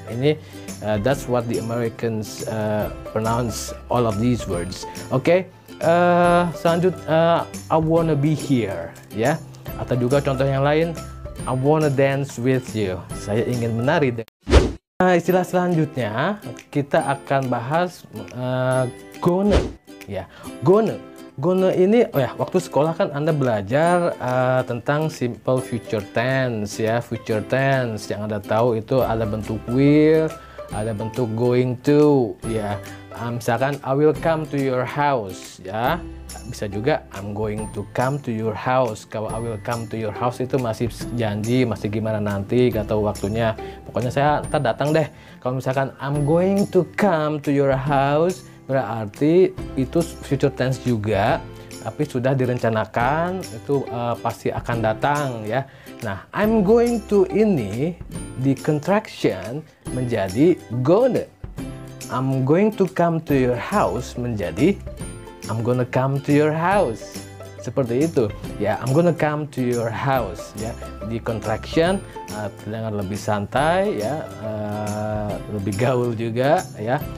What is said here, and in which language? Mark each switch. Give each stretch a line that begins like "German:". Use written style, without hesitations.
English: Ini that's what the Americans pronounce all of these words.
Indonesian: Oke, selanjutnya
English: I wanna be here ya.
Indonesian: Atau juga contoh yang lain,
English: I wanna dance with you,
Indonesian: saya ingin menari. Istilah selanjutnya kita akan bahas gonna ya. Gonna ini, oh ya, waktu sekolah kan Anda belajar tentang simple future tense ya. Future tense yang Anda tahu itu ada bentuk will, ada bentuk going to ya. Misalkan
English: I will come to your house ya.
Indonesian: Bisa juga
English: I'm going to come to your house.
Indonesian: Kalau
English: I will come to your house
Indonesian: itu masih janji, masih gimana nanti, gak tahu waktunya. Pokoknya saya ntar datang deh. Kalau misalkan
English: I'm going to come to your house,
Indonesian: berarti itu future tense juga, tapi sudah direncanakan, itu pasti akan datang ya. Nah, I'm going to ini di contraction menjadi gonna.
English: I'm going to come to your house
Indonesian: menjadi
English: I'm gonna come to your house.
Indonesian: Seperti itu ya,
English: I'm gonna come to your house ya.
Indonesian: Di contraction terdengar lebih santai ya, lebih gaul juga ya.